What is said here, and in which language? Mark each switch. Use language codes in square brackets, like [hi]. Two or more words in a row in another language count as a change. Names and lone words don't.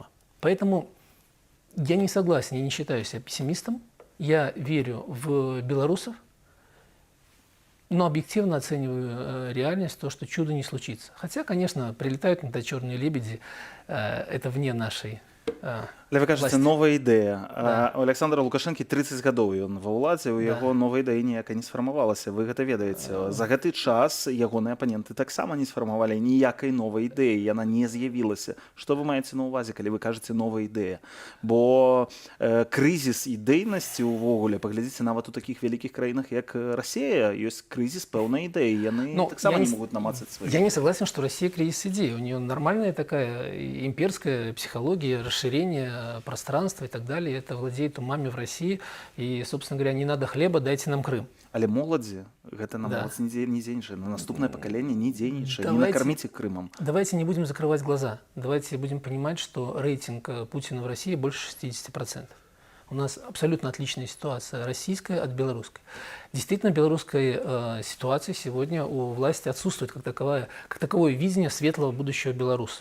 [ru] Поэтому я не согласен, я не считаю себя пессимистом. Я верю в белорусов, но объективно оцениваю реальность, то, что чудо не случится. Хотя, конечно, прилетают иногда черные лебеди, это вне нашей [be] Але вы кажаце, новая ідэя. [ru] Да. [be] У Александра Лукашэнкі 30 гадоў ён ва ўладзе, у яго новая ідэя ніякая не сфармавалася. Вы гэта ведаеце. За гэты час ягоныя апаненты таксама не сфармавалі ніякай новай ідэі, яна не з'явілася. Што вы маеце на ўвазе, калі вы кажаце новая ідэя? Бо крызіс ідэйнасці ўвогуле, паглядзіце, нават у такіх вялікіх краінах, як Россия, ёсць крызіс пэўнай ідэі, яны таксама не могуць намацаць свае. [ru] Я не согласен, что Россия кризис идей. У нее нормальная такая имперская психология, расширение пространства и так далее. Это владеет умами в России. И, собственно говоря, не надо хлеба, дайте нам Крым. [be] Але моладзі гэта на моладзь не дзейнічае, на наступнае пакаленне не дзейнічае, не накарміце Крымом. [ru] Давайте не будем закрывать глаза. Давайте будем понимать, что рейтинг Путина в России больше 60%. У нас абсолютно отличная ситуация, российская от белорусской. Действительно, белорусская ситуация сегодня у власти отсутствует как таковое видение светлого будущего белоруса.